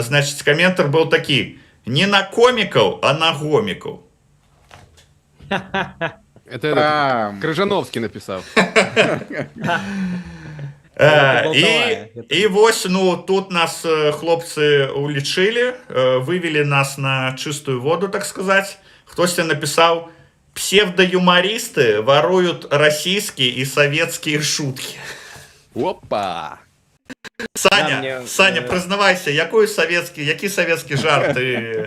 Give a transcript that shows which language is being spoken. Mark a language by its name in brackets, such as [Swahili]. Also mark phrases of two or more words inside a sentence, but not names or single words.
[Belarusian] Значыць, каментар быў такі: не на комікаў, а на гомікаў. [Russian] Это Крыжановский написал. [Belarusian] І вось, ну, тут нас хлопцы улічылі, [Russian] вывели нас на чистую воду, так сказать. Хтосьці написал: псевдоюмористы воруют российские и советские шутки. Опа! Саня, признавайся, які советский жарт ты...